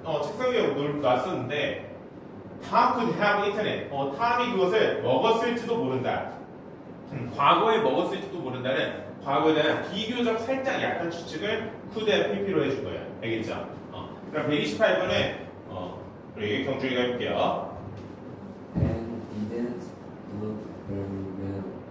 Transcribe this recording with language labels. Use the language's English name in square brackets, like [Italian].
[Korean] 책상 위에 놨었는데 [English] Tom could have eaten it. [Korean] 탐이 그것을 먹었을지도 모른다. 과거에 먹었을지도 모른다는 과거에 대한 비교적 살짝 약한 추측을 could의 PP로 해준 거예요. 알겠죠? 그럼 128번에 우리 경준이가 해볼게요. [English] And didn't look very well.